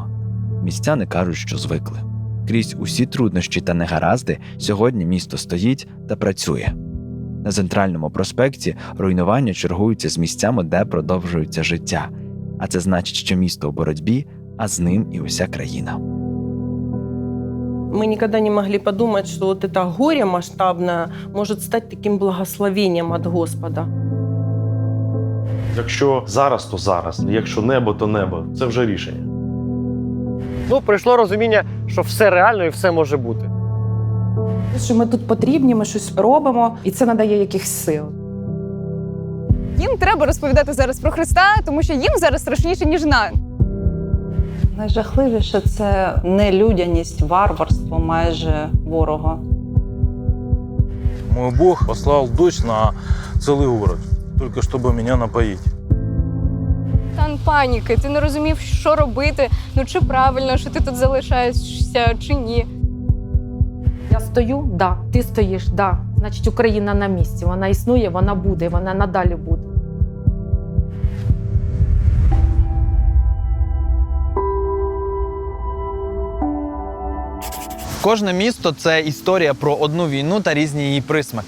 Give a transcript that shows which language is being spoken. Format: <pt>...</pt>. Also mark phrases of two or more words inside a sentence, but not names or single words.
<uk>Містяни кажуть, що звикли. Крізь усі труднощі та негаразди сьогодні місто стоїть та працює. На Центральному проспекті руйнування чергуються з місцями, де продовжується життя. А це значить, що місто у боротьбі, а з ним і уся країна.</uk> <ru>Мы никогда не могли подумать, что вот это горе масштабное может стать таким благословением от Господа.</ru> <uk>Якщо зараз, то зараз. Якщо небо, то небо. Це вже рішення. Прийшло розуміння, що все реально і все може бути. Що ми тут потрібні, ми щось робимо, і це надає якихось сил. Їм треба розповідати зараз про Христа, тому що їм зараз страшніше, ніж нам. Найжахливіше – це нелюдяність, варварство майже ворога.</uk> <ru>Мой Бог послал дождь на целый город, только чтобы меня напоить.</ru> <uk>Стан паніки, ти не розумів, що робити, чи правильно, що ти тут залишаєшся, чи ні. Я стою, да, ти стоїш, да. Значить, Україна на місці, вона існує, вона буде, вона надалі буде. Кожне місто – це історія про одну війну та різні її присмаки.</uk>